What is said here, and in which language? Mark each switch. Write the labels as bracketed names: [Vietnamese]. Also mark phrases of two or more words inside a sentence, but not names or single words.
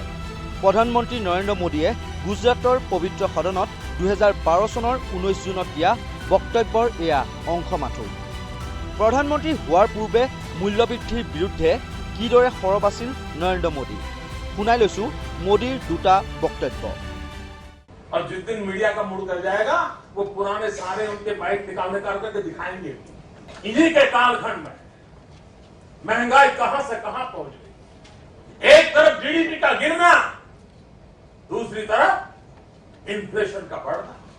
[Assamese] প্ৰধানমন্ত্ৰী নৰেন্দ্ৰ মোদীয়ে গুজৰাটৰ পবিত্ৰ সদনত 2012 চনৰ 19 জুনত দিয়া বক্তব্যৰ এয়া অংশ মাথো। প্ৰধানমন্ত্ৰী হোৱাৰ পূৰ্বে মূল্য বৃদ্ধিৰ বিৰুদ্ধে কিদৰে সৰব আছিল নৰেন্দ্ৰ মোদী, শুনাই লৈছো মোদীৰ দুটা বক্তব্য। [Hindi] और जिस दिन मीडिया का मूड कर जाएगा, वो पुराने सारे उनके बाइक निकालने करके दिखाएंगे। इन्हीं के कालखंड में महंगाई कहां से कहां पहुंच गई। एक तरफ जीडीपी का गिरना, दूसरी तरफ इन्फ्लेशन का बढ़ना।